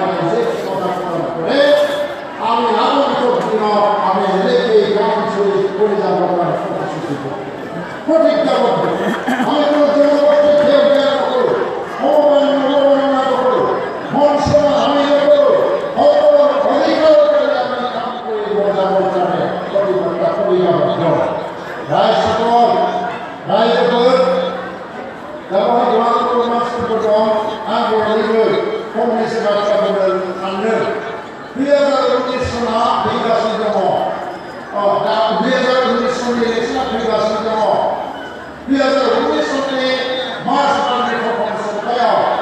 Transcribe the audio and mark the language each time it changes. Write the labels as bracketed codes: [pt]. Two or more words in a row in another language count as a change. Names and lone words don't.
[as] যে ক্ষমতা প্ৰদান কৰে আমি আগন্তুক দিনত আমি এনেকেই কাম কৰি যাবৰ কাৰণে প্ৰতিজ্ঞাবদ্ধ আমি কোনো জনগোষ্ঠীক হেয় জ্ঞান নকৰোঁ অৱমাননা নকৰোঁ মঞ্চনা আমি নকৰোঁ সকলো অধিকাৰৰ কাৰণে আমি কাম কৰিব যাবৰ কাৰণে প্ৰতিবদ্ধতা প্ৰতিজ্ঞাবদ্ধ ৰাইজসকল ৰাইজসকল [brx] दावहा गोबां मानसिफोर दं आं बयनिबो फंनैसो बाथ्रा बुंनो सानदों 2019 सना फैगासिनो दङ दा 2019 सननि इलेक्सना फैगासिनो दङ 2019 सननि मार्च दाननि प्रथम सप्तायाव